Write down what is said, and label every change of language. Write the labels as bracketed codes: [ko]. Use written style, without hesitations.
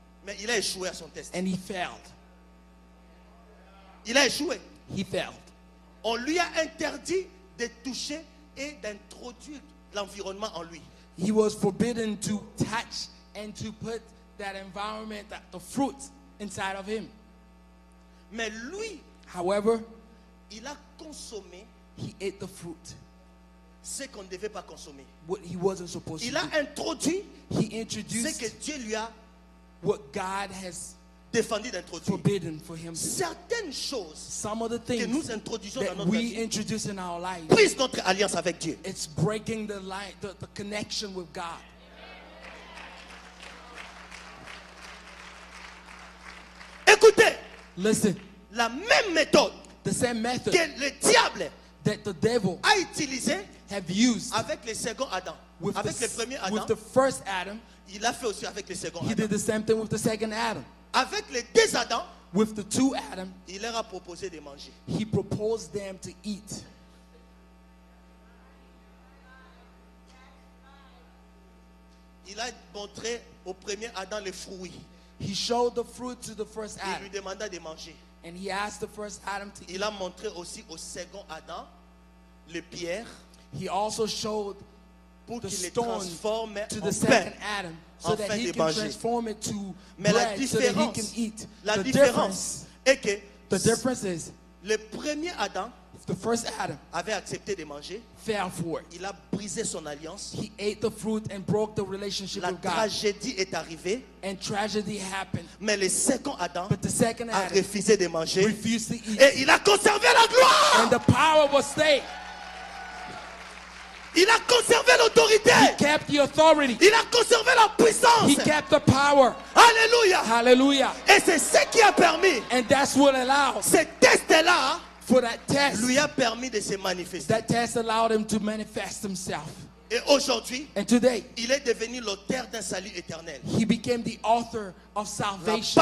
[fr] mais il a échoué à son test. [en] and he failed. [fr] Il a échoué. [en] He failed. [fr] On lui a interdit de toucher et d'introduire l'environnement en lui. [en] He was forbidden to touch and to put that environment, the fruit inside of him. [fr] Mais lui, [en] However, [fr] il a consommé [en] he ate the fruit, [fr] ce qu'on ne devait pas consommer. [en] what he wasn't supposed to [fr] Il a [en] do. [fr] introduit [en] He [fr] ce [en] introduced [fr] que Dieu lui a [en] what God has [fr] défendu d'introduire. [en] forbidden for him to do. [fr] Certaines choses [en] Some of the [fr] que [en] things [fr] nous introduisons dans [en] that [fr] notre [en] we [fr] vie [en] introduce in our life, [fr] brisent notre alliance avec Dieu. [en] it's breaking the line, the connection with God. [fr] Écoutez, [en] Listen, [fr] la même méthode [en] the same method [fr] que le diable [en] that the devil [fr] a utilisée [en] have used [fr] avec le second Adam, [en] with [fr] avec le premier Adam, [en] with the first Adam, [fr] il a fait aussi avec le second [en] he [fr] Adam. [en] did the same thing with the second Adam. [fr] Avec les deux Adams, [en] With the two Adam, [fr] il leur a proposé de manger. [en] he proposed them to eat. [fr] Il a montré au premier Adam les fruits. [en] He showed the fruit to the first [fr] Il [en] Adam, [fr] lui demanda de manger. [en] and he asked the first Adam to eat. [fr] Il a montré aussi au second Adam les pierres [en] He also showed [fr] pour [en] the [fr] qu'il les [en] stone [fr] transforme [en] to [fr] en [en] the [fr] pain. [en] second Adam so that [fr] afin [en] he [fr] de [en] can [fr] manger. [en] transform it to [fr] Mais la [en] bread so that he can [fr] différence, [en] eat. [fr] la [en] The [fr] différence est que [en] the difference is [fr] le premier Adam [en] if the first Adam [fr] avait accepté de manger, [en] fell for it. [fr] il a brisé son alliance. [en] He ate the fruit and broke the relationship [fr] La [en] with God, [fr] tragédie est arrivée, [en] and tragedy happened. [fr] mais le second Adam [en] But the second [fr] a [en] Adam [fr] refusé de manger [en] refused to eat, [fr] et il a conservé la gloire. [en] and the power was stayed. [fr] Il a conservé l'autorité. [en] He kept the authority. [fr] Il a conservé la puissance. [en] He kept the power. [fr] Alléluia. [en] Hallelujah. [fr] Et c'est ce qui a permis, [en] And that's what allowed [fr] ce test-là [en] for that test. [fr] lui a permis de se manifester. [en] That test allowed him to manifest himself. [fr] Et aujourd'hui, [en] And today, [fr] il est devenu l'auteur d'un salut éternel. [en] he became the author of salvation